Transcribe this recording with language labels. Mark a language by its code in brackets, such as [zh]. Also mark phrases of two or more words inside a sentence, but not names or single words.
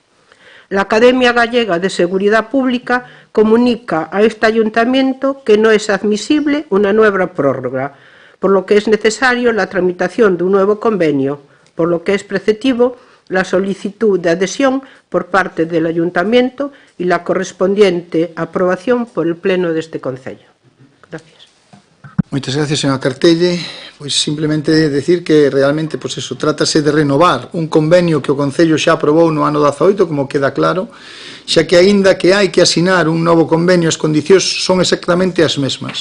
[es] La Academia Gallega de Seguridad Pública comunica a este Ayuntamiento que no es admisible una nueva prórroga, por lo que es necesario la tramitación de un nuevo convenio, por lo que es preceptivo la solicitud de adhesión por parte del Ayuntamiento y la correspondiente aprobación por el Pleno de este Concello. Gracias. [gl] Moitas gracias, señora Cartelle. Pois simplemente decir que realmente, pois eso, trátase de renovar un convenio que o Concello xa aprobou no ano 18, como queda claro, xa que aínda que hai que asinar un novo convenio, as condicións son exactamente as mesmas.